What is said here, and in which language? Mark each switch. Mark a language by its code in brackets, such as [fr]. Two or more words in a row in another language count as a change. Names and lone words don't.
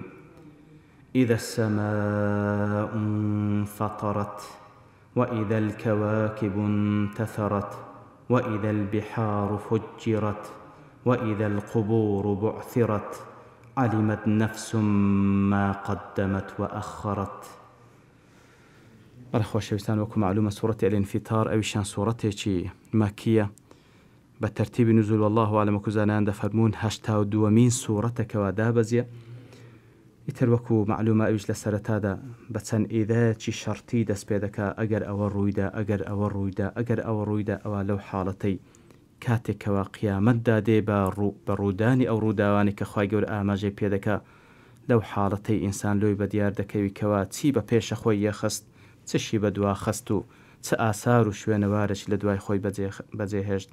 [ar] إذا السماء انفطرت وإذا الكواكب انتثرت وإذا البحار فجرت وإذا القبور بعثرت علمت نفس ما قدمت وأخرت. [ckb] بەخۆشەویستان وەکو معلومە سوورەتی الانفطار ئەویشان سوورەتێکی مەکیە [ar] بترتيب نزول والله أعلم [ckb] كزانان دفرمون 82مین سوورەتەکەوە دابەزیە. ئیتر وەکو معلومە ئەویش لە سەرەتادا بە چەند ئیدایەکی شەرتی دەست پێ دەکا ئەگەر ئەوە ڕوویدا ئەگەر ئەوە ڕوویدا ئەوە لەو حاڵەتەی کاتێکەوە قیامەتدا دێ بە ڕوودانی ئەو ڕووداوانی کە خوای گەورە ئاماژەی پێ دەکا لەو حاڵەتەی ئینسان لۆی بەدیار دەکەوی کەوا چی بە پێشە خۆی یەخست چشی بە دوا خست و چ ئاسار و شوێنەوارش لە دوای خۆی بەجێهێشت.